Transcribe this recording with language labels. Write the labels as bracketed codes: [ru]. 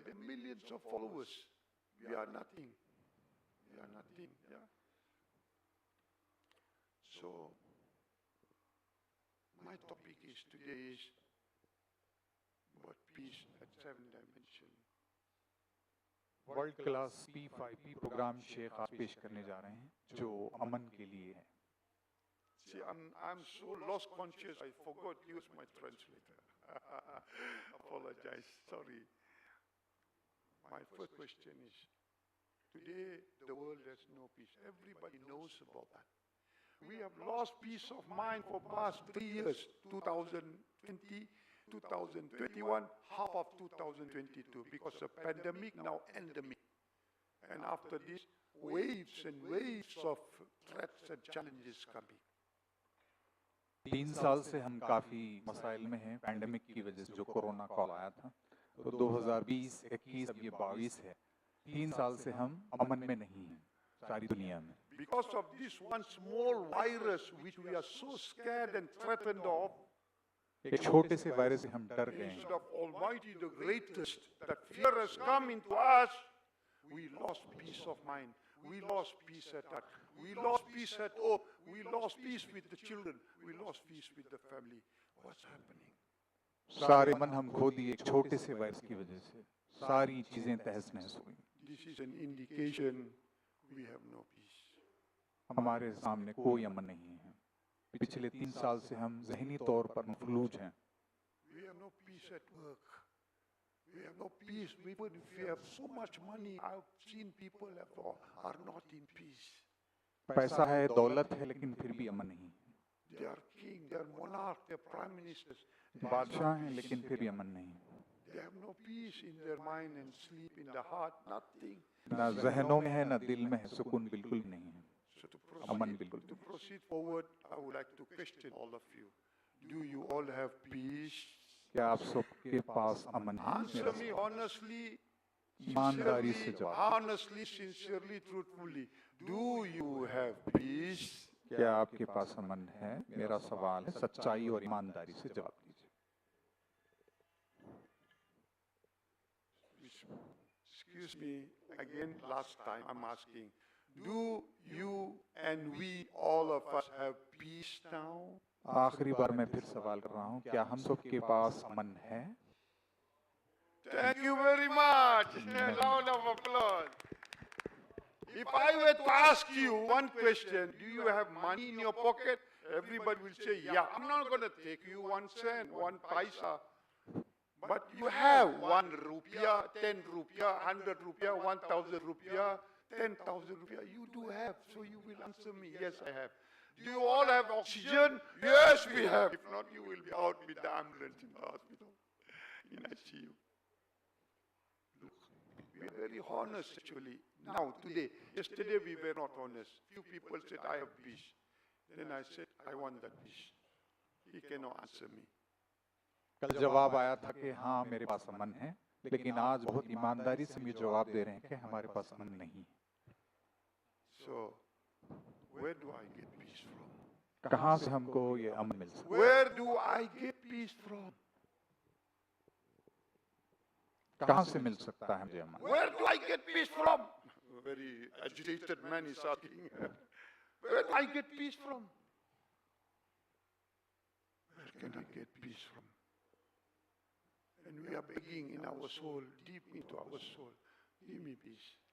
[en] They have millions of followers. We are nothing. We are nothing. Yeah. So, my topic is today is about peace at 7 dimension. [hi] World class P5P programme Sheikh आज पेश करने जा रहे हैं जो अमन के लिए है। [en] See, I'm so lost conscious, I forgot to use my translator. Apologize, sorry. My first question is, today the world has no peace. Everybody knows about that. We have lost peace of mind for past 3 years, 2020, 2021, half of 2022, because of pandemic, now endemic. And after this, waves and waves of threats and challenges coming. [hi] 3 साल से हम काफी मसाइल में हैं pandemic की वजह से, जो कोरोना कॉल आया था। तो 2020, 21, अब ये 22 है। 3 साल से हम अमन में नहीं हैं सारी दुनिया में। [en] Because of this one small virus which we are so scared and threatened of, [hi] एक छोटे से वायरस से हम डर गए [en] instead [hi] हैं। [en] of Almighty the greatest, that fear has come into us, we lost peace of mind. We lost peace at heart. We lost peace at home. We lost peace with the children. We lost peace with the family. What's happening? [hi] सारे मन हम खो दिए एक छोटे से virus की वजह से। सारी चीजें तहस नहस हुई। [en] This is an indication we have no peace. [hi] हमारे सामने कोई अमन नहीं है। पिछले 3 साल से हम ज़हनी तौर पर मफलूज हैं। [en] We have no peace at work. We have no peace. Even if we have so much money, I've seen people are not in peace. [hi] पैसा है, दौलत है, लेकिन फिर भी अमन नहीं। [en] They are king, they are monarch, they are prime ministers. [hi] बादशाह हैं, लेकिन फिर भी अमन नहीं। [en] They have no peace in their mind and sleep in the heart. Nothing. [hi] ना जहनों में है, ना दिल में है, सुकून बिल्कुल नहीं है। [en] So [hi] अमन बिल्कुल। [en] to proceed forward, I would like to question all of you. Do you all have peace? [hi] क्या आप सबके पास अमन है? [en] Answer me honestly, [hi] ईमानदारी से [en] sincerely, [hi] जवाब। [en] honestly, sincerely, truthfully. Do you have peace? [hi] क्या आपके पास अमन है? मेरा सवाल है, सच्चाई और ईमानदारी से जवाब दीजिए। [en] Excuse me, again, last time I'm asking. Do you and we, all of us, have peace now? [hi] आखिरी बार मैं फिर सवाल कर रहा हूँ, क्या हम सबके पास अमन है? [en] Thank you very much. Round of applause. If I were to ask you one question, do you have money in your pocket? Everybody will say, yeah. I'm not going to take you 1 cent, 1 paisa. But you have 1 rupiah, 10 rupiah, 100 rupiah, 1,000 rupiah, 10,000 rupiah. You do have, so you will answer me, yes, I have. Do you all have oxygen? Yes, we have. If not, you will be out with the ambulance in the hospital, in ICU. Look, we are very honest actually. Now, today, yesterday we were not honest. Few people said, I have peace. Then I said, I want that peace. He cannot answer me. [hi] कल जवाब आया था कि हाँ मेरे पास अमन है, लेकिन आज बहुत ईमानदारी से मुझे जवाब दे रहे हैं कि हमारे पास अमन नहीं। [en] So, where do I get peace from? [hi] कहाँ से हमको ये अमन मिल सकता है? [en] Where do I get peace from? [hi] कहाँ से मिल सकता है मुझे अमन? [en] Where do I get peace from? A very agitated man is asking. Where do I get peace from? Where can I get peace from? And we are begging in our soul, deep into our soul, give me peace.